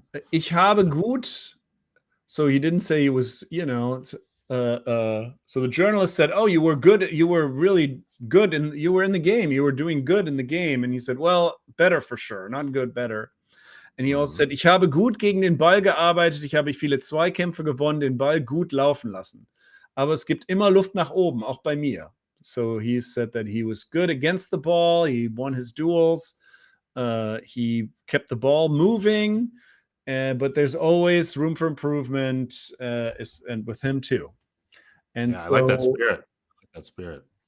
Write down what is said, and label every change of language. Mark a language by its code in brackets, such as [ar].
[de] Ich habe gut. [en] So he didn't say he was, so the journalist said, "Oh, you were good. You were really good, and you were in the game. You were doing good in the game." And he said, "Well, better for sure, not good, better." And he also said, [de] "Ich habe gut gegen den Ball gearbeitet. Ich habe viele Zweikämpfe gewonnen, den Ball gut laufen lassen. Aber es gibt immer Luft nach oben, auch bei mir." [en] So he said that he was good against the ball. He won his duels. He kept the ball moving. But there's always room for improvement, and with him too. And so, I like that spirit.